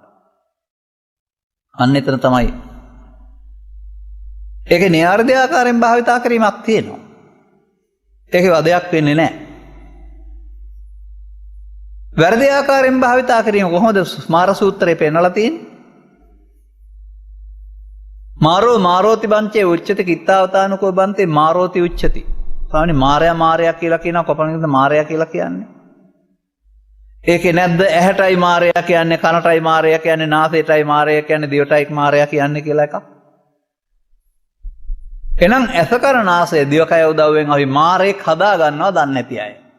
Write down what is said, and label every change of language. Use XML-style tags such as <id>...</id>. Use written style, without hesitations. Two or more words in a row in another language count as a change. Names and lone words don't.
<si>අන්න එතන තමයි. ඒකේ නිවැරදි ආකාරයෙන් භාවිතා කිරීමක් තියෙනවා. ඒකේ වදයක් වෙන්නේ නැහැ. වැරදි ආකාරයෙන් භාවිතා කිරීම කොහොමද ස්මාර සූත්‍රයේ පෙන්නලා තියෙන්නේ?</si> <pi>මාරෝති බංචේ උච්චති කිත්තාවතානුකෝ බන්තේ මාරෝති උච්චති.</pi> <si>සාමාන්‍ය මාරයා කියලා කියනවා කොපමණද මාරයා කියලා කියන්නේ? ඒකේ නැද්ද ඇහැටයි මාරයා කියන්නේ, කනටයි මාරයා කියන්නේ, නාසයටයි මාරයා කියන්නේ, දිවටයි මාරයා කියන්නේ කියලා එකක්. එහෙනම් ඇස කන නාසය දිවකය උදව්වෙන් අපි මාරේක් හදා ගන්නවා දන්නේ නැති අය.</si>